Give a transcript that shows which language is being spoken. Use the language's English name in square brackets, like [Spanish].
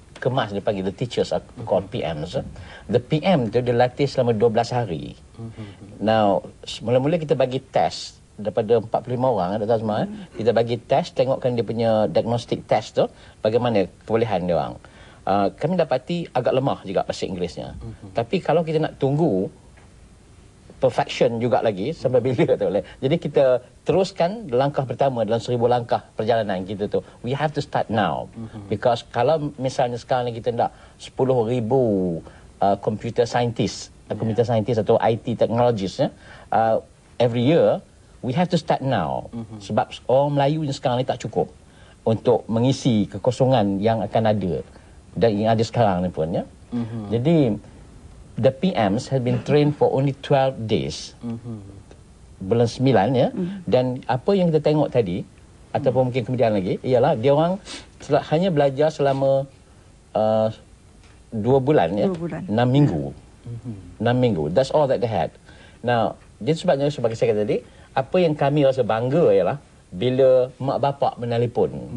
[Malay] Kemas dipanggil, [English] the teachers are called PMs. [Malay] The PM tu dilatih selama 12 hari. Now mula-mula kita bagi test daripada 45 orang ada semua. Kita bagi test, tengokkan dia punya diagnostic test tu bagaimana perolehan dia orang. Kami dapati agak lemah juga bahasa Inggerisnya. Tapi kalau kita nak tunggu perfection juga lagi sampai bila tu boleh. Jadi kita teruskan langkah pertama dalam 1000 langkah perjalanan kita tu. [English] We have to start now. Because [Malay] kalau misalnya sekarang ni kita nak [English] 10,000 computer scientist [Malay] atau [English] IT technologists every year, we have to start now. [Malay] Sebab orang Melayu ni sekarang ni tak cukup untuk mengisi kekosongan yang akan ada dan yang ada sekarang ni pun ya. Jadi [English] the PMs have been trained for only 12 days. [Malay] Bulan 9 ya. Dan apa yang kita tengok tadi ataupun mungkin kemudian lagi ialah dia orang hanya belajar selama 2 bulan ya. 6 minggu. 6 minggu. [English] That's all that they had. [Malay] Now, jadi sebabnya sebagai saya kata tadi, apa yang kami rasa bangga ialah bila mak bapak menelpon.